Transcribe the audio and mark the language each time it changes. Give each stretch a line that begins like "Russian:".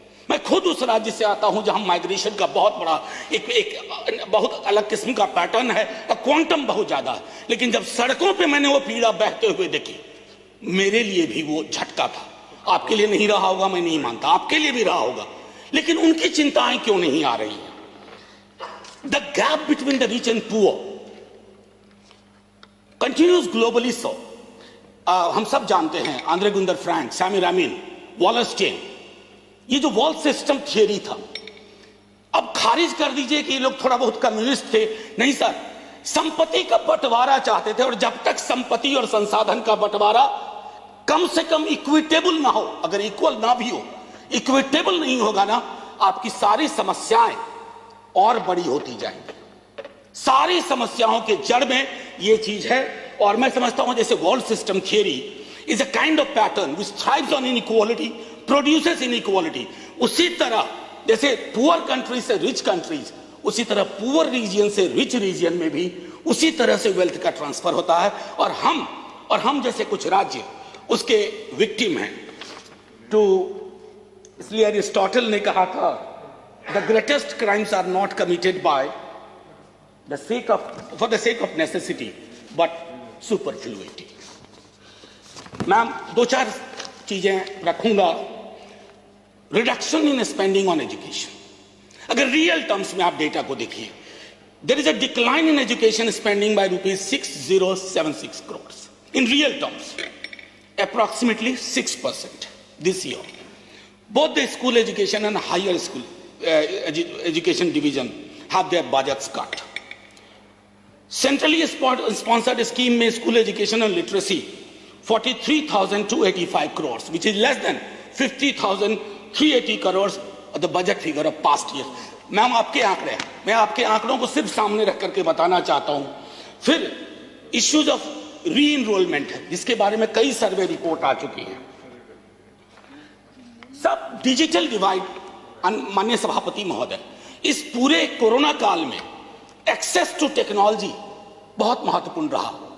Hindi: मैं खुद उस राज्य से आता हूं जहां माइग्रेशन का बहुत बड़ा एक बहुत अलग किस्म का पैटर्न है और क्वांटम बहुत ज्यादा है, लेकिन जब सड़कों पे मैंने वो पीड़ा बहते हुए देखी, मेरे लिए भी वो झटका था। आपके लिए नहीं रहा होगा, मैं नहीं मानता, आपके लिए भी रहा होगा, लेकिन उनकी चिंताएं क्यों नहीं आ रही हैं?
English: The gap between the rich and poor continues globally so.
Hindi: हम सब जानते हैं आंद्रे गुंदर फ्रैंक, सैमी रामिन, वॉलस्टेन, ये जो वॉल सिस्टम थियरी था, अब खारिज कर दीजिए कि ये लोग थोड़ा बहुत कम्युनिस्ट थे। नहीं सर, संपत्ति का बंटवारा चाहते थे, और जब तक संपत्ति और संसाधन का बंटवारा कम से कम इक्विटेबल ना हो, अगर इक्वल ना भी हो, इक्विटेबल नहीं होगा ना, आपकी सारी समस्याएं और बड़ी होती जाएंगी। सारी समस्याओं के जड़ में ये चीज है, और मैं समझता हूं जैसे
English: World system theory is a kind of pattern which thrives on inequality, produces inequality.
Hindi: उसी तरह जैसे पुअर कंट्री से रिच कंट्रीज, उसी तरह पुअर रीजन से रिच रीजन में भी उसी तरह से वेल्थ का ट्रांसफर होता है, और हम जैसे कुछ राज्य उसके विक्टिम हैं। इसलिए अरिस्टोटल ने कहा था,
English: the greatest crimes are not committed for the sake of necessity but superfluity.
Hindi: Ma'am 2-4 चीजें रखूंगा।
English: reduction in spending on education,
Hindi: अगर रियल टर्म्स में आप डेटा को देखिए,
English: There is a decline in education spending by ₹6076 crores in real terms, approximately 6% this year. Both the school education and higher school education division have their budgets cut. Centrally sponsored scheme में school education and literacy 43,285 crores, which is less than 50,380 crores of the budget figure of past years.
Hindi: Ma'am आपके आंकड़े हैं, मैं आपके आंकड़ों को सिर्फ सामने रख करके बताना चाहता हूं। फिर इश्यूज ऑफ री इनरोलमेंट है, जिसके बारे में कई सर्वे रिपोर्ट आ चुकी हैं। सब डिजिटल डिवाइड। माननीय सभापति महोदय, इस पूरे कोरोना काल में एक्सेस टू टेक्नोलॉजी बहुत महत्वपूर्ण रहा।